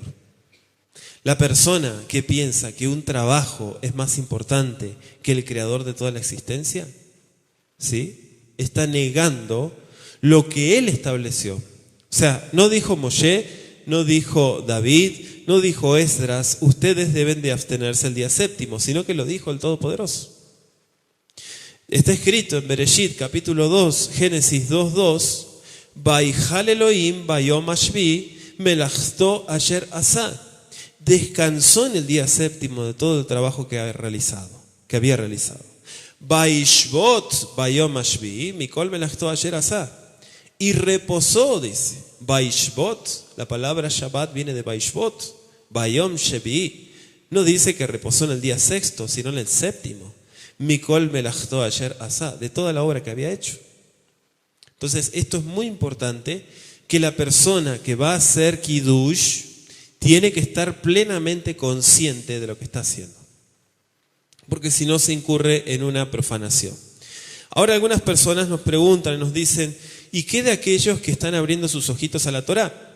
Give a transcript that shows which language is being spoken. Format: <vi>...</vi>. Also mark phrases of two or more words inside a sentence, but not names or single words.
<es>La persona que piensa que un trabajo es más importante que el creador de toda la existencia, ¿sí?, está negando lo que él estableció. O sea, no dijo Moshe, no dijo David, no dijo Esdras, ustedes deben de abstenerse el día séptimo, sino que lo dijo el Todopoderoso. Está escrito en Bereshit, capítulo 2, Génesis 2:2,</es> <he>ויכל אלהים ביום השביעי מלאכתו אשר עשה.</he> <es>Descansó en el día séptimo de todo el trabajo que había realizado.</es> <he>וישבות ביום השביעי מכל מלאכתו אשר עשה.</he> <es>Y reposó, dice. Vaishvot, la palabra Shabbat viene de Vaishvot,</es> <he>ביום שביעי.</he> <es>No dice que reposó en el día sexto, sino en el séptimo.</es> <he>מכל מלאכתו אשר עשה,</he> <es>de toda la obra que había hecho. Entonces, esto es muy importante, que la persona que va a hacer Kiddush tiene que estar plenamente consciente de lo que está haciendo. Porque si no se incurre en una profanación. Ahora algunas personas nos preguntan y nos dicen, ¿y qué de aquellos que están abriendo sus ojitos a la Torá?</es>